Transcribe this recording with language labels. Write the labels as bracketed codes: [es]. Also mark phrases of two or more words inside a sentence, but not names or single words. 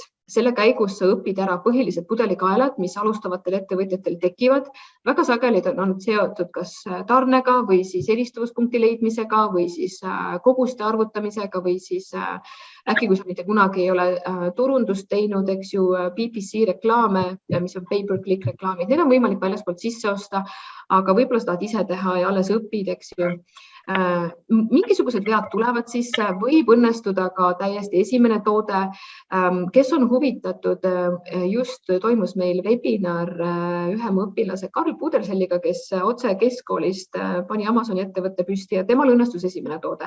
[et] Selle käigus sa õpid ära põhilised pudelikaelad, mis alustavatel ettevõtjatel tekivad. Väga sageli on seotud kas tarnega või siis eristuvuspunkti leidmisega või siis koguste arvutamisega või siis äkki, kui sa mitte kunagi ei ole turundust teinud, eks ju, PPC reklaame, mis on pay-per-click reklaamid, need on võimalik väljaspoolt sisse osta, aga võib-olla sa tahad ise teha ja alles õpid, eks ju. Mingisugused vead tulevad sisse, võib õnnestuda ka täiesti esimene toode. Kes on huvitatud, just toimus meil webinar ühe mu õpilase Karl Puderselliga, kes otse keskkoolist pani Amazoni ettevõtte püsti ja temal õnnestus esimene toode.